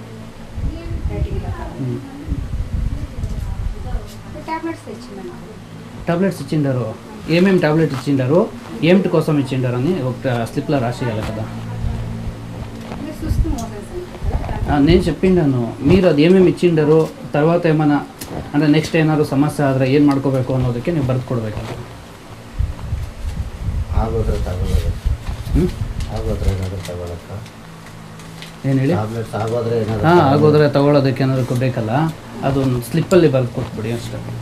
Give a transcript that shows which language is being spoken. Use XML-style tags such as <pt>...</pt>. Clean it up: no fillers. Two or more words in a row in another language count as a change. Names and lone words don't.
<te>టాబ్లెట్స్ ఇచ్చిండారు, ఏమేమి టాబ్లెట్ ఇచ్చిండారు, ఏమిటి కోసం ఇచ్చిండారు అని ఒక స్లిప్లో రాసేయాలి కదా. నేను చెప్పిండాను, మీరు</te> <kn>ಅದು</kn> <te>ఏమేమి ఇచ్చిండారు తర్వాత ఏమైనా</te> <kn>ಅಂದರೆ</kn> <en>next</en> <kn>ಏನಾದ್ರು ಸಮಸ್ಯೆ ಆದರೆ ಏನು ಮಾಡ್ಕೋಬೇಕು ಅನ್ನೋದಕ್ಕೆ ನೀವು ಬರೆದು ಕೊಡಬೇಕಲ್ಲ. ಆಗೋದ್ರೆ ತಗೊಳ್ಳೋದು ಆಗೋದ್ರೆ ಏನಾದರೂ ತಗೊಳಕ್ಕ ಏನು ಹೇಳಿ? ಹಾಂ, ಆಗೋದ್ರೆ ತಗೊಳ್ಳೋದಕ್ಕೆ ಏನಾದ್ರು ಬೇಕಲ್ಲ, ಅದೊಂದು ಸ್ಲಿಪ್ಪಲ್ಲಿ ಬರೆದು ಕೊಟ್ಬಿಡಿ ಅಷ್ಟೇ.</kn>